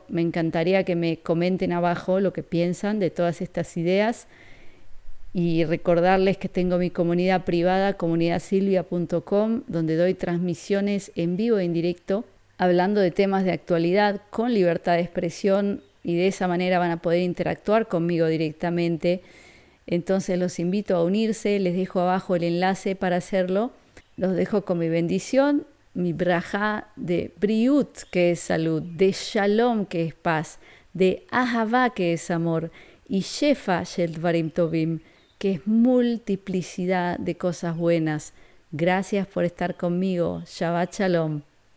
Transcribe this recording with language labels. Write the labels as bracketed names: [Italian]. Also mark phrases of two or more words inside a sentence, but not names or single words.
[Spanish] Me encantaría que me comenten abajo lo que piensan de todas estas ideas y recordarles que tengo mi comunidad privada, comunidadsilvia.com, donde doy transmisiones en vivo e en directo, hablando de temas de actualidad con libertad de expresión, y de esa manera van a poder interactuar conmigo directamente. Entonces los invito a unirse, les dejo abajo el enlace para hacerlo. Los dejo con mi bendición, mi brajá de briut, que es salud, de shalom, que es paz, de ahavá, que es amor, y [Hebrew] שפע של דברים טובים, [Spanish] que es multiplicidad de cosas buenas. Gracias por estar conmigo. [Hebrew] שבת שלום.